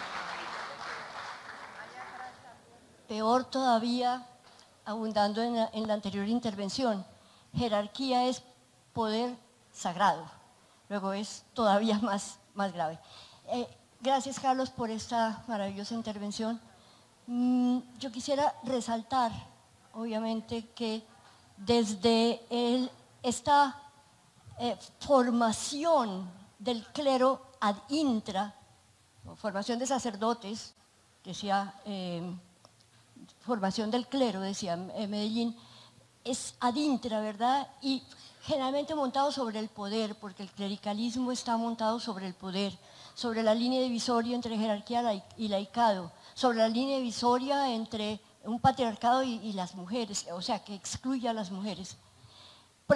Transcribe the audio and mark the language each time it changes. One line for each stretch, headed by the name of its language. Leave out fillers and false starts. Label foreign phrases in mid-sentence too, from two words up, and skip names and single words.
Spanish: Peor todavía, abundando en la anterior intervención, jerarquía es poder sagrado, luego es todavía más grave. Gracias, Carlos, por esta maravillosa intervención. Yo quisiera resaltar, obviamente, que desde esta formación del clero
Latin: ad intra,
Spanish: formación de sacerdotes, decía, formación del clero, decía Medellín, es
Latin: ad intra,
Spanish: ¿verdad? Y generalmente montado sobre el poder, porque el clericalismo está montado sobre el poder, sobre la línea divisoria entre jerarquía y laicado, sobre la línea divisoria entre un patriarcado y las mujeres, o sea, que excluye a las mujeres.